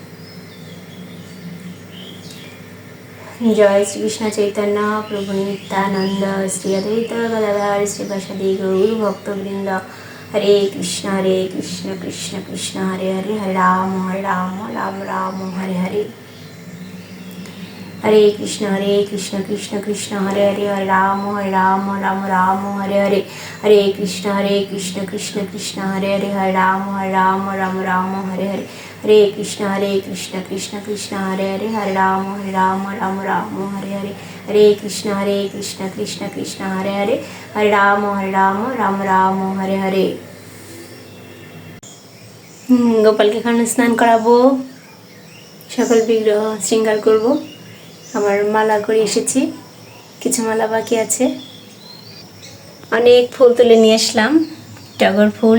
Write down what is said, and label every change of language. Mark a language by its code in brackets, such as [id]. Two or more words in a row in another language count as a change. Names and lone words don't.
[bn] জয় শ্রীকৃষ্ণ চৈতন্য প্রভু নিত্যানন্দ শ্রী অদ্বৈত গদাধর শ্রীবাসাদি গৌর ভক্তবৃন্দ। [sa] হরে কৃষ্ণ কৃষ্ণ কৃষ্ণ হরে হরে, হরে রাম রাম রাম হরে হরে। हरे कृष्ण कृष्ण कृष्ण हरे हरे, हरे राम राम राम हरे हरे। हरे कृष्ण कृष्ण कृष्ण हरे हरे, हरे राम राम राम हरे हरे। हरे कृष्ण कृष्ण कृष्ण हरे हरे, हरे राम राम हरे हरे। हरे कृष्ण कृष्ण कृष्ण हरे हरे, हरे राम राम हरे हरे। [bn] গোপালকে এখন স্নান করাবো, সকল বিগ্রহ শৃঙ্গার করব। আমার মালা করে এসেছি, কিছু মালা বাকি আছে। অনেক ফুল তুলে নিয়ে আসলাম, টগর ফুল।